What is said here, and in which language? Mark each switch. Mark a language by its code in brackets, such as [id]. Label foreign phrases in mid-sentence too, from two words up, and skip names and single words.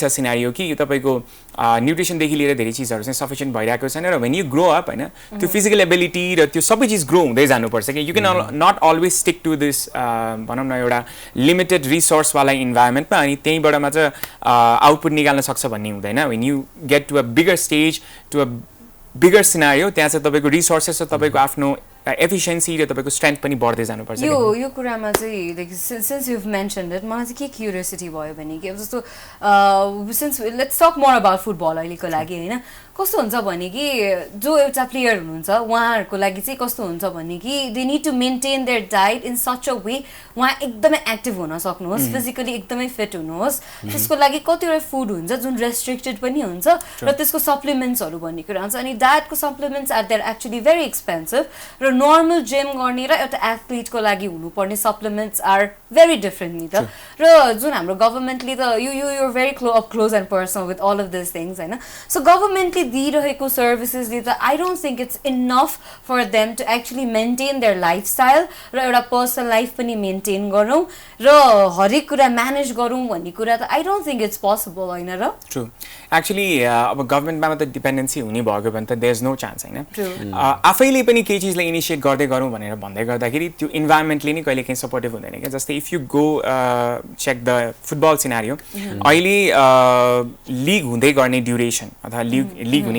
[ne] छ सिनारियो कि तपाईको न्युट्रिसनदेखि लिएर धेरै चीजहरु चाहिँ सफिसिएन्ट भइराखेको छैन र [en] when you grow up [ne] हैन त्यो [en] physical ability [ne] र त्यो सबै चीज ग्रो हुँदै जानुपर्छ कि [en] you can not always stick to this [ne] भनौँ न एउटा [en] limited resource [ne] वाला इन्भाइरोमेन्टमा अनि त्यहीबाट मात्र आउटपुट निकाल्न सक्छ भन्ने हुँदैन [en] when you get to a bigger stage to a bigger scenario [ne] त्यहाँ चाहिँ तपाईको रिसोर्सेस र तपाईको आफ्नो एफिसिएन्सी र तपाईको स्ट्रेन्थ पनि बढ्दै जानुपर्छ यो कुरामा चाहिँ [en] like since you mentioned it [ne] मलाई चाहिँ के क्युरियोसिटी भयो भने कि अब जस्तो [en] since let's talk more about football [ne] अहिलेको लागि हैन कस्तो हुन्छ भने कि जो एउटा प्लेयर हुनुहुन्छ उहाँहरुको लागि चाहिँ कस्तो हुन्छ भने कि [en] they need to maintain their diet in such a way [ne] उहाँ एकदमै एक्टिभ हुन सक्नुहोस् फिजिकली एकदमै फिट हुनुहोस् त्यसको लागि कतिवटा फुड हुन्छ जुन रेस्ट्रिक्टेड पनि हुन्छ र त्यसको सप्लिमेन्ट्सहरु भन्ने कुरा हुन्छ अनि डायटको [en] supplements are there actually very expensive [ne] र [en] normal gym [ne] गर्ने र एउटा एथलिटको लागि हुनुपर्ने [en] supplements are very different [ne] नि त र जुन हाम्रो गभर्नमेन्टले त [en] you very close and personal with all of this things [ne] हैन सो गभर्नमेन्टले दिइरहेको सर्भिसेसले त [en] I don't think it's enough for them to actually maintain their lifestyle [ne] र एउटा [en] personal life [ne] पनि मेन्टेन गरौँ र हरेक कुरा म्यानेज गरौँ भन्ने कुरा त [en] I don't think it's possible [ne] होइन र [en] true actually [ne] अब गभर्नमेन्टमा मात्र डिपेन्डेन्सी हुने भएको भने त [en] there is no chance [ne] हैन आफैले पनि केही चिजलाई इनिसिएट गर्दै गरौँ भनेर भन्दै गर्दाखेरि त्यो इन्भाइरोमेन्टले नै कहिले काहीँ सपोर्टिभ हुँदैन क्या जस्तै [en] if you go check the football scenario [ne] अहिले लिग हुँदै गर्ने ड्युरेसन अथवा लिग हुने